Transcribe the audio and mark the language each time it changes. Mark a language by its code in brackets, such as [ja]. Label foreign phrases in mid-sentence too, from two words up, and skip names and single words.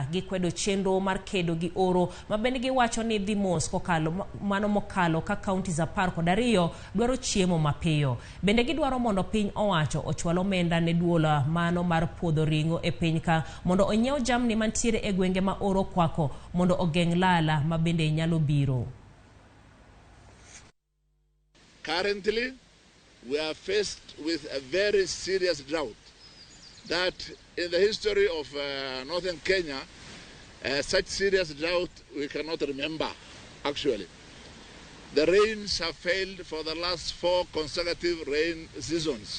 [luo] Gikwedo chenro mar kedo gi oro mabende giwacho ni dhi mos mano mokalo ka kauntis 12 dwaro chiemo mapiyo. Bende gidwaro mondo piny Owacho ochwal omenda ne duola mano mar puodho ringo e piny ka mondo onyiew jamni mantiere e gwenge ma oro kwako mondo ogeng' lala mabende nyalo biro. [en] Currently, we are faced with a very serious drought that in the history of northern Kenya, such serious drought we cannot remember, actually. The rains have failed for the last 4 consecutive rain seasons.